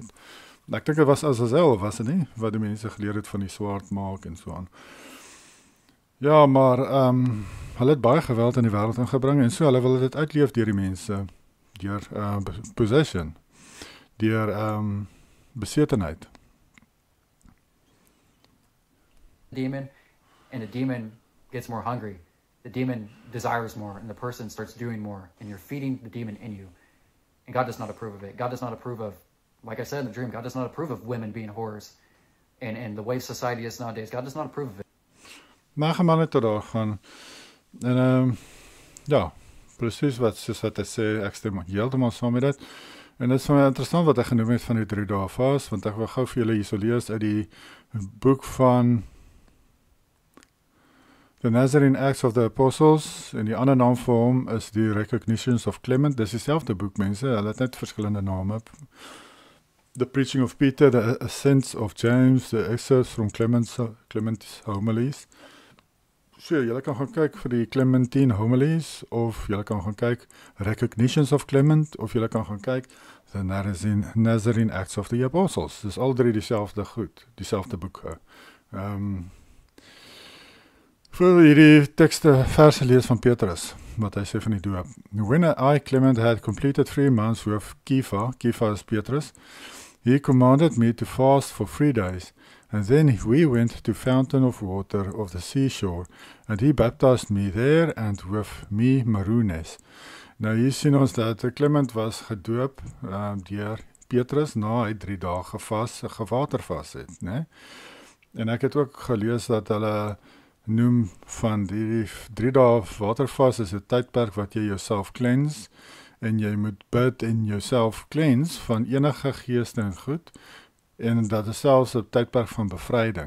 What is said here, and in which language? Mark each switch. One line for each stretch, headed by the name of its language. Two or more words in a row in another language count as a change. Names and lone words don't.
Afrikaans: Ek dink dit was Azazel, was dit nie, wat die mense geleer het van die swaard maak en so aan. Ja, maar hulle het baie geweld in die wêreld ingebring, en so hulle wil dit uitleef deur die mense, deur possession, deur besetenheid.
English: Demon, and the demon gets more hungry. The demon desires more, and the person starts doing more, and you're feeding the demon in you. And God does not approve of it. God does not approve of, like I said in the dream, God does not approve of women being whores. And the way society is nowadays, God does not approve of it.
Afrikaans: Maar gaan maar net tot daar gaan. En ja, presies soos wat hy sê, ek stem heeltemal saam met dit. En dit is vir my interessant wat hy genoem het van die 3 dae vas, want ek wil gou vir julle hierso lees uit die boek van The Nazarene Acts of the Apostles, en die ander naam vir hom is die Recognitions of Clement. Dis dieselfde boek, mense, hulle het net verskillende name. The Preaching of Peter, The Ascents of James, The Excerpts from Clement's Homilies. So, julle kan gaan kyk vir die Clementine Homilies, of julle kan gaan kyk Recognitions of Clement, of julle kan gaan kyk The Nazarene Acts of the Apostles. Dis al drie dieselfde goed, dieselfde boeke. Vir hierdie tekste verse lees van Petrus, wat hy sê van die doop. When I, Clement, had completed 3 months with Kepha is Petrus, he commanded me to fast for 3 days, and then we went to fountain of water of the seashore, and he baptized me there, and with me Marones. Nou hier sien ons dat Clement was gedoop deur Petrus na hy 3 dae gewatervas het, né? En ek het ook gelees dat hulle noem van die 3 dae watervas is 'n tydperk wat jy jouself cleanse, en jy moet bid en jouself cleanse van enige geeste en goed, en dat is selfs 'n tydperk van bevryding.